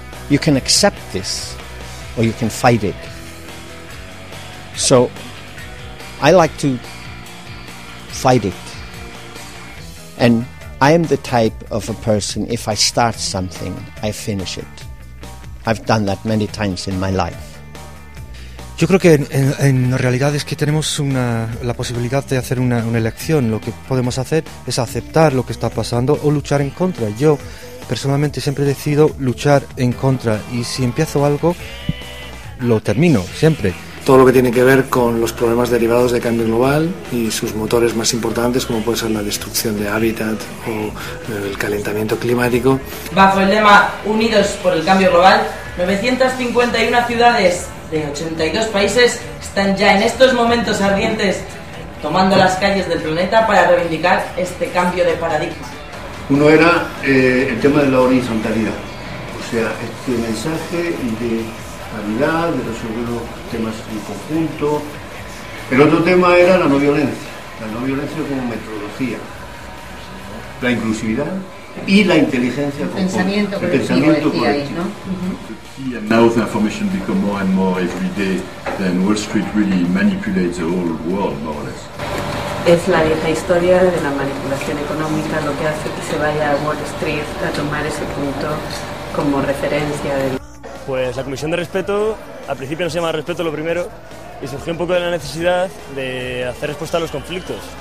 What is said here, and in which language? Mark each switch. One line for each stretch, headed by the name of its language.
English: You can accept this, or you can fight it. So, I like to fight it. And I am the type of a person, if I start something, I finish it. I've done that many times in my life.
Spanish: Yo creo que en realidad es que tenemos la posibilidad de hacer una elección. Lo que podemos hacer es aceptar lo que está pasando o luchar en contra. Yo personalmente siempre decido luchar en contra, y si empiezo algo lo termino siempre. Todo lo que tiene que ver con los problemas derivados del cambio global y sus motores más importantes, como puede ser la destrucción de hábitat o el calentamiento climático. Bajo el lema Unidos por el Cambio Global, 951 ciudades de 82 países están ya en estos momentos ardientes tomando las calles del planeta para reivindicar este cambio de paradigma. Uno era el tema de la horizontalidad, o sea, este mensaje de calidad, de resolver los temas en conjunto. El otro tema era la no violencia, como metodología, la inclusividad y la inteligencia el pensamiento colectivo.
English: Now the information become more and more every day, then Wall Street really manipulates the whole world, more or less.
Spanish: es la vieja historia de la manipulación económica lo que hace que se vaya a Wall Street a tomar ese punto como referencia de... Pues la comisión de respeto, al principio no se llama respeto lo primero, y surgió un poco de la necesidad de hacer respuesta a los conflictos.